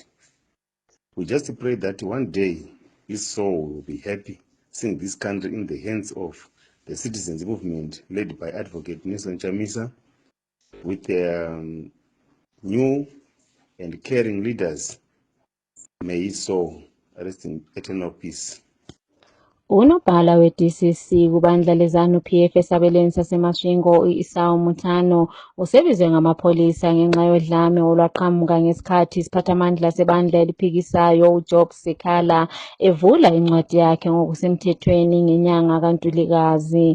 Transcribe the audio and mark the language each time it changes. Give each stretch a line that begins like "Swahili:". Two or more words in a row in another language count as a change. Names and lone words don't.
English: We just pray that one day his soul will be happy seeing this country in the hands of the citizens movement led by Advocate Nelson Chamisa, with new and caring leaders. May his soul rest in eternal peace.
North Ndebele: Unobhala we-DCC kubandla leZANU-PF esabelweni saseMasvingo u-Esau Mutano usebizwe ngamapholisa ngenxa yodlame olwaqhamuka ngesikhathi isiphathamandla sebandla eliphikisayo uJob Sekhala evula incwadi yakhe ngokusemthethweni ngenyanga kaNtulikazi.